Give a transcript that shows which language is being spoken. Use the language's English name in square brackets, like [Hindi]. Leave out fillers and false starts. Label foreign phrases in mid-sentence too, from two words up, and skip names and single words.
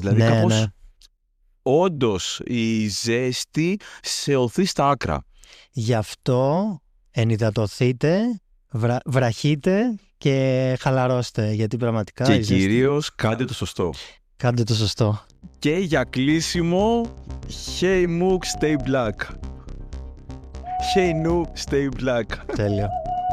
[Greek] Δηλαδή, κάπως, όντως, η ζέστη σε οθεί στα άκρα. Γι' αυτό ενυδατωθείτε, βραχείτε και χαλαρώστε, γιατί πραγματικά... Και κυρίως, κάντε το σωστό. Κάντε το σωστό. Και για κλείσιμο, [English] hey Mook, stay black. Hey, no, stay black. [Greek] Τέλειο.